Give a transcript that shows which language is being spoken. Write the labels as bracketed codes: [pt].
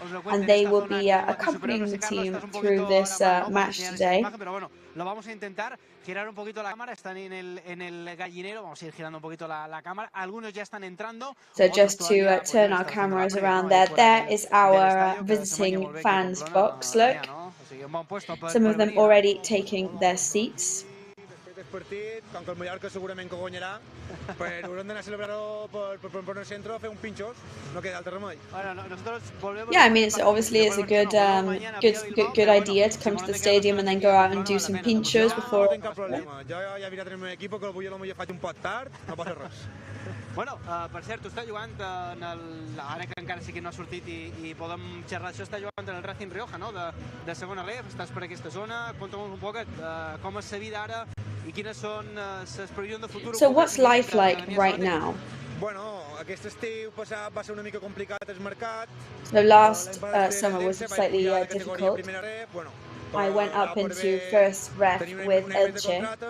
[en] And they will be accompanying the team through this match today. [es] Lo vamos a intentar girar un poquito la cámara. Están en el gallinero. Vamos a ir girando un poquito la cámara. Algunos ya están entrando. [en] So just to turn our cameras around there. There is our visiting fans box. Look, some of them already taking their seats. [ca] partit, com que el Mallorca segurament que guanyarà, però haurem d'anar a celebrar-ho per el centre, fer un pinxos, no queda altre remei. [en] Yeah, I mean, it's obviously it's a good idea to come to the stadium and then go out and do some pinchos before. [ca] No tinc cap problema, jo ja he mirat el meu equip, que avui potser faig un pot tard, no passa res. Bueno, per cert, tu estàs jugant en ara que encara sí que no ha sortit i podem xerrar això, estàs jugant en el Racing Rioja, no?, de segona ref, estàs per aquesta zona, conta'm un poc com és la vida ara i quines són les previsions de futur. [en] So what's life like right now? [ca] Bueno, aquest estiu passat va ser una mica complicat el mercat. [en] The last summer was slightly difficult. I went up into first ref with Elche.